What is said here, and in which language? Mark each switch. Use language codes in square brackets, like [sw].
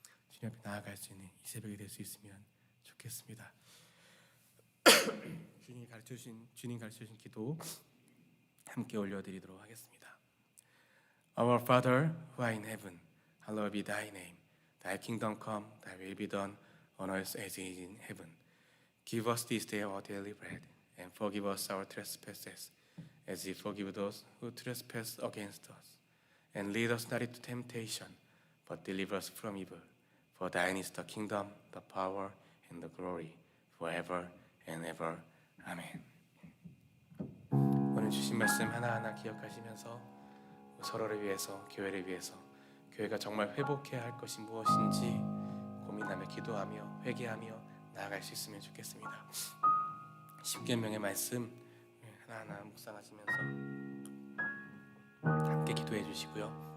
[ko] 주님 앞에 나아갈 수 있는 이 새벽이 될 수 있으면 좋겠습니다. 주님 가르쳐주신 기도 함께 올려드리도록 하겠습니다. [en] Our Father who art in heaven, hallowed be thy name. Thy kingdom come, thy will be done on earth as it is in heaven. Give us this day our daily bread, and forgive us our trespasses, as we forgive those who trespass against us. And lead us not into temptation, but deliver us from evil. For thine is the kingdom, the power, and the glory, forever and ever. [ko] 아멘. 오늘 주신 말씀 하나하나 기억하시면서 서로를 위해서, 교회를 위해서, 교회가 정말 회복해야 할 것이 무엇인지 고민하며 기도하며 회개하며 나아갈 수 있으면 좋겠습니다. 십계명의 말씀 하나하나 묵상하시면서 함께 기도해 주시고요.